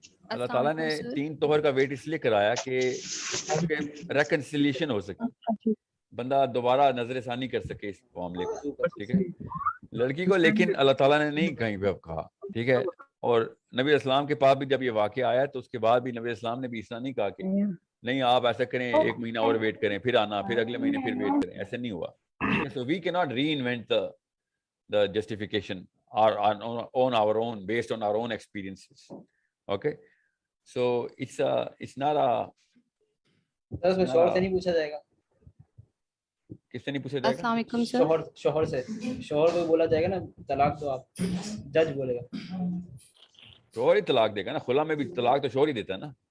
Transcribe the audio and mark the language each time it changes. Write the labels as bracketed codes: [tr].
[ur] اللہ تعالیٰ نے 3 طہر کا ویٹ اس لیے کرایا کہ ریکنسیلیشن ہو سکے, بندہ دوبارہ نظر ثانی کر سکے اس معاملے کو, ٹھیک ہے, لڑکی کو. لیکن اللہ تعالیٰ نے نہیں کہیں پہ اب کہا, ٹھیک ہے. اور نبی اسلام کے پاس بھی جب یہ واقعہ آیا تو اس کے بعد بھی نبی اسلام نے بھی اس طرح نہیں کہا کہ نہیں آپ ایسا کریں 1 مہینہ اور ویٹ کریں پھر آنا, پھر اگلے مہینے پھر ویٹ کریں, ایسے نہیں ہوا. [en] So we cannot reinvent the justification on our own based on our own experiences. Okay, so it's not a. [ur] سر اس میں شوہر سے نہیں پوچھا جائے گا؟ کس سے نہیں پوچھا جائے گا؟ السلام علیکم سر. شوہر سے, شوہر کو بولا جائے گا نا طلاق دو آپ, جج بولے گا. شوہر ہی طلاق دے گا نا, خلا میں بھی طلاق تو شوہر ہی دیتا ہے نا.